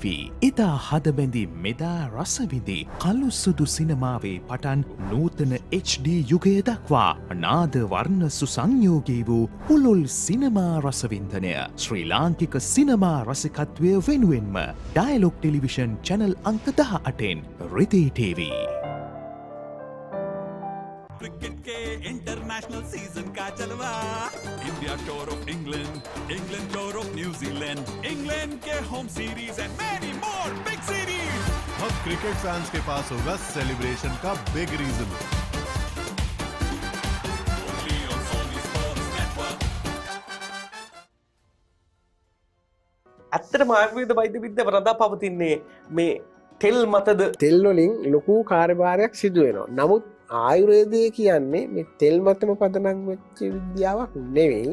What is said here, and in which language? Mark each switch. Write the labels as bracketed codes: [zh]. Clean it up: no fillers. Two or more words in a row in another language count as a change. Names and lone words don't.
[si] ඉතා හදබැඳි මෙදා රසවිඳි කළු සුදු සිනමාවේ පටන් නූතන HD යුගය දක්වා නාද වර්ණ සුසංයෝගී වූ පුළුල් සිනමා රසවින්දනය ශ්‍රී ලාංකික සිනමා රසිකත්වය වෙනුවෙන්ම ඩයලොග් ටෙලිවිෂන් චැනල් අංක 18න් රිදී TV. [hi] क्रिकेट के [en] international season [hi] का जलवा [en] India tour of England England tour of New Zealand [hi] इंग्लैंड के [en] home series and many more big series [hi] अब [en] cricket fans [hi] के पास होगा सेलिब्रेशन का [en] big reason. [si] ඇත්තටම ආයුර්වේද වෛද්‍ය විද්‍යාව රඳා පවතින්නේ මේ තෙල් මතද? තෙල් වලින් ලොකු කාර්යභාරයක් සිදු වෙනවා. නමුත් ආයුර්වේදය කියන්නේ මේ තෙල් මතම පදනම් වෙච්ච විද්‍යාවක් නෙවෙයි.